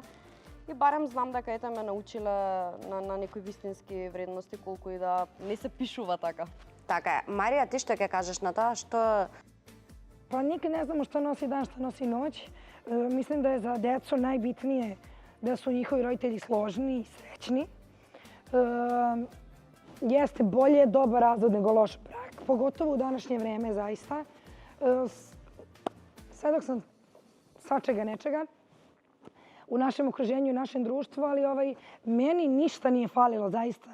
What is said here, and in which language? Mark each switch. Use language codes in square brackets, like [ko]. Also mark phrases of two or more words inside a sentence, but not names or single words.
[mk] И барем знам дека ете ме научиле на некои вистински вредности, колку и да не се пишува така. Така е. Марија, ти што ќе кажеш на тоа? Што... [sr] Па никад не знамо што носи дан, што носи ноќ. Мислим да е за децо најбитнije да su njihovi roditelji složni i srećni. Jeste bolje dobar razvod nego loš brak, pogotovo u današnje vreme zaista. Svedok sam svačega nečega u našem okruženju, u našem društvu, ali meni ništa nije falilo zaista.